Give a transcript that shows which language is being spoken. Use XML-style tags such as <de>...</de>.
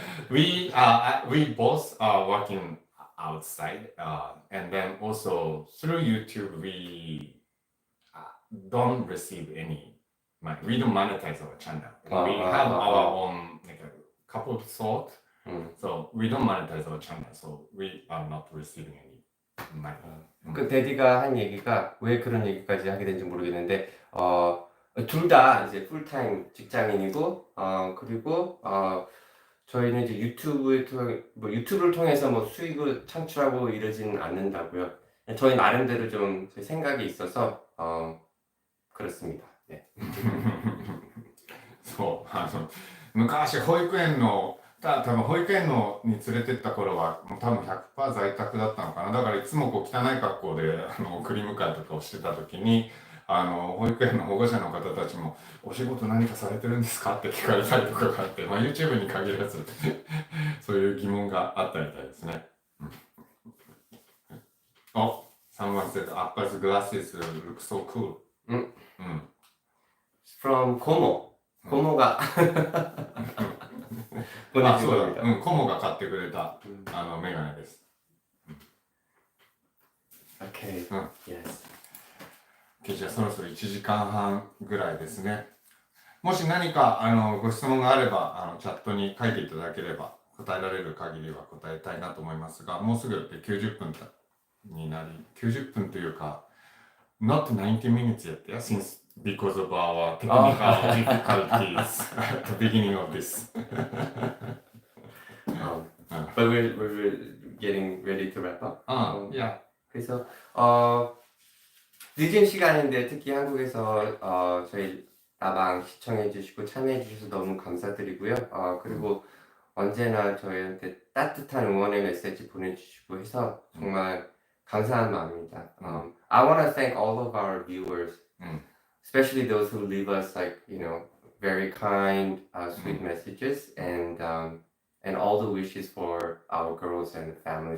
<en>We both are working outside, and then also through YouTube we don't receive any money. We don't monetize our channel. We have our own like a couple of thoughts, so we don't monetize our channel. So we are not receiving any money.</en> <ko>그 데디가 한 얘기가 왜 그런 얘기까지 하게 된지 모르겠는데 둘 다 이제 풀타임 직장인이고 그리고 저희는 이제 유튜브를 통해서 뭐 수익을 창출하고 이러지는 않는다고요. 저희 나름대로 좀 저희 생각이 있어서 그렇습니다. 네.</ko> <ja>そう昔保育園の多分保育園のに連れてった頃はもう多分 100% 在宅だったのかな。だからいつもこう汚い格好で送り迎えとかをしてた時に保育園の保護者の方たちも「お仕事何かされてるんですか?」って聞かれたりとかがあって、まあ、YouTube に限らずそういう疑問があったみたいですね。</ja> <en>お、someone said Appa's glasses look so cool. From Como.</en> <ko>고모가 あ、 보내준</ko> <ja>そうだ、</ja> <ko>겁니다.</ko> <ja>コモが買ってくれたメガネです。</ja> <en>Okay. Yes.</en> <ja>OK、じゃあそろそろ1時間半ぐらいですね。もし何かご質問があればチャットに書いていただければ答えられる限りは答えたいなと思いますが、もうすぐ90分になり、90分というか</ja> <en>not 90 minutes yet, yeah? Since because of our technical difficulties at the beginning of this. But we're getting ready to wrap up. Yeah.</en> <ko>그래서 늦은 시간인데 특히 한국에서 저희 나방 시청해 주시고 참여해 주셔서 너무 감사드리고요. 그리고 언제나 저희한테 따뜻한 응원의 메시지 보내주시고 해서 정말 감사한 마음입니다.</ko> <en>I want to thank all of our viewers, especially those who leave us like very kind, sweet messages and all the wishes for our girls and family.</en>